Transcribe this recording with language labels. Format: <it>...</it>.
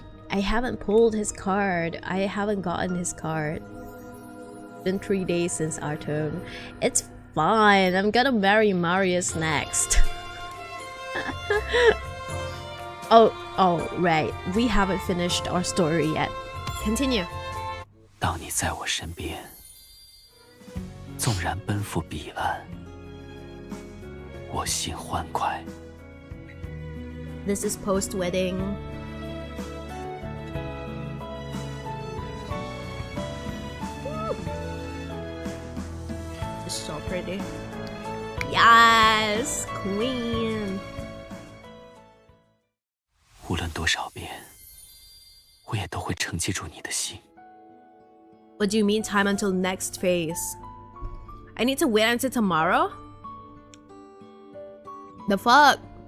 <en>I haven't pulled his card. I haven't gotten his card. It's been 3 days since Artem. It's fine. I'm gonna marry Marius next. Oh, right. We haven't finished our story yet. Continue.</en> <zh>当你在我身边，纵然奔赴彼岸，我心欢快。</zh> <en>This is post-wedding. It's so pretty. Yes, Queen.</en> <zh>无论多少遍，我也都会承接住你的心。</zh> <en>What do you mean time until next phase? I need to wait until tomorrow? The fuck?</en>